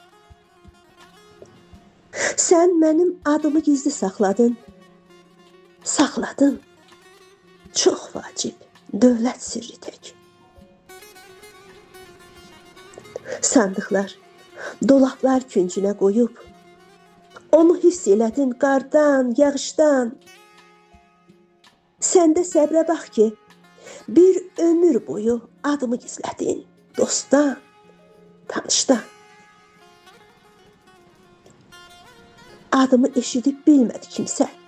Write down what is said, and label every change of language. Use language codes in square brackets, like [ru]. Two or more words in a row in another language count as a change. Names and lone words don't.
[tr] Sen benim adımı gizli sakladın. Sakladın. Çok vacip. [az] Dövlət sirri tek. Sandıklar, dolaplar küncüne koyup, onu hiss elədin qardan, yağışdan. Sen de səbrə bax ki, bir ömür boyu adımı gizlədin dostdan, tanışdan. Adımı eşidib bilmədi kimsə.